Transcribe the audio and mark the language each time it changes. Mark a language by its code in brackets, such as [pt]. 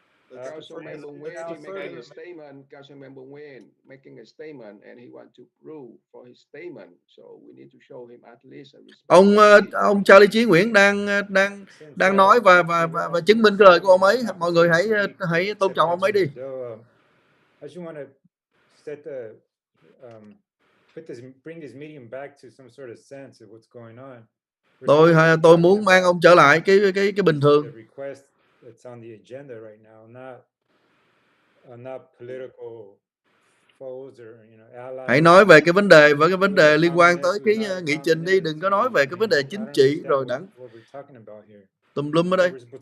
[en] Councilmember Nguyen making a statement. Councilmember Nguyen making a statement, and he wants to prove for his statement. So we need to show him at least a respect. [vi] Ông Charlie Chí Nguyễn đang nói và chứng minh cái lời của ông ấy. Mọi người hãy tôn trọng ông ấy đi. [en] I just want to set the bring this meeting back to some sort of sense of what's going on. [vi] Tôi muốn mang ông trở lại cái bình thường. [en] That's on the agenda right now, not political foes or allies. [vi] Hãy nói về cái vấn đề liên quan tới cái nghị trình đi, đừng có nói về cái vấn đề chính trị rồi đảng tùm lum ở đây.